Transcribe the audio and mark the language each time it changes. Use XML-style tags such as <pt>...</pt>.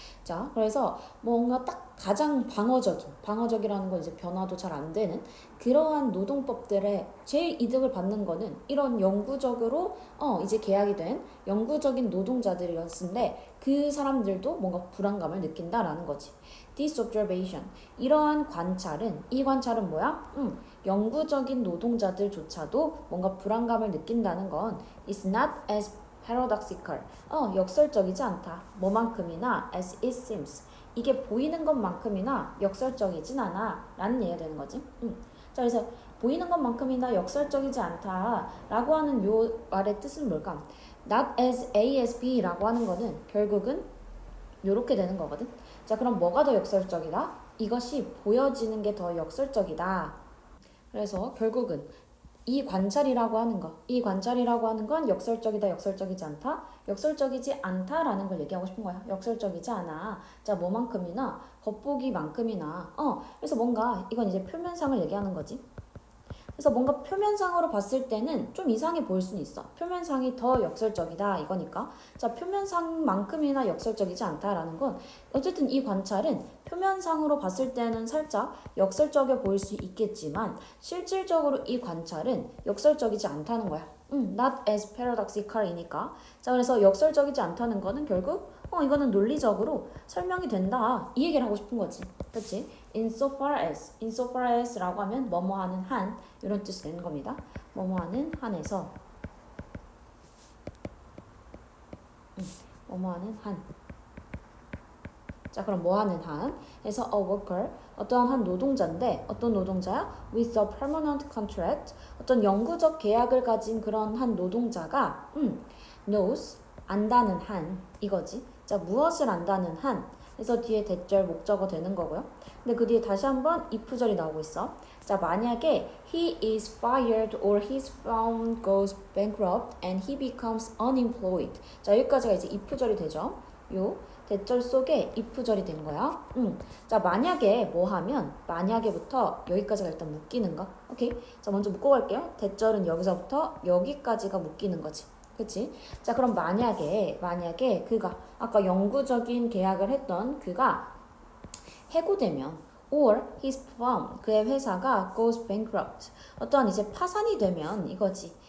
<ko>자, 그래서 뭔가 딱 가장 방어적이라는 건 이제 변화도 잘 안 되는 그러한 노동법들의 제일 이득을 받는 거는 이런 영구적으로 이제 계약이 된 영구적인 노동자들이었는데 그 사람들도 뭔가 불안감을 느낀다라는 거지.</ko> <en>This observation.</en> <ko>이러한 관찰은, 이 관찰은 뭐야? 영구적인 노동자들조차도 뭔가 불안감을 느낀다는 건</ko> <en>is not as paradoxical.</en> <ko>역설적이지 않다. 뭐만큼이나</ko> <en>as it seems.</en> <ko>이게 보이는 것만큼이나 역설적이진 않아. 라는 얘기가 되는 거지. 자, 그래서 보이는 것만큼이나 역설적이지 않다라고 하는 요 말의 뜻은 뭘까?</ko> <en>Not as A as B</en> <ko>라고 하는 거는 결국은 요렇게 되는 거거든. 자, 그럼 뭐가 더 역설적이다? 이것이 보여지는 게 더 역설적이다. 그래서 결국은 이 관찰이라고 하는 건 역설적이다, 역설적이지 않다? 역설적이지 않다라는 걸 얘기하고 싶은 거야. 역설적이지 않아. 자, 뭐만큼이나, 겉보기만큼이나. 그래서 뭔가 이건 이제 표면상을 얘기하는 거지. 그래서 뭔가 표면상으로 봤을 때는 좀 이상해 보일 수는 있어. 표면상이 더 역설적이다 이거니까. 자, 표면상만큼이나 역설적이지 않다라는 건 어쨌든 이 관찰은 표면상으로 봤을 때는 살짝 역설적이어 보일 수 있겠지만 실질적으로 이 관찰은 역설적이지 않다는 거야.</ko> <en>not as paradoxical이니까.</en> <ko>자, 그래서 역설적이지 않다는 거는 결국 이거는 논리적으로 설명이 된다. 이 얘기를 하고 싶은 거지. 그치? insofar as라고 하면 뭐뭐 하는 한 이런 뜻이 되는 겁니다. 뭐뭐 하는 한에서 뭐뭐 하는 한. 자, 그럼 뭐 하는 한? 해서</ko> <en>a worker,</en> <ko>어떠한 한 노동자인데 어떤 노동자야?</ko> <en>with a permanent contract,</en> <ko>어떤 영구적 계약을 가진 그런 한 노동자가</ko> <en>knows,</en> <ko>안다는 한 이거지. 자, 무엇을 안다는 한? 그래서 뒤에 대절 목적어 되는 거고요. 근데 그 뒤에 다시 한번 if절이 나오고 있어. 자, 만약에</ko> <en>he is fired or his firm goes bankrupt and he becomes unemployed.</en> <ko>자, 여기까지가 이제 if절이 되죠. 요 대절 속에 if절이 된 거야. 자, 만약에 뭐 하면 만약에부터 여기까지가 일단 묶이는 거. 오케이. 자, 먼저 묶고 갈게요. 대절은 여기서부터 여기까지가 묶이는 거지. 그치? 자, 그럼 만약에 그가 아까 영구적인 계약을 했던 그가 해고되면</ko> <en>or his firm,</en> <ko>그의 회사가</ko> <en>goes bankrupt,</en> <ko>어떠한 이제 파산이 되면 이거지.</ko>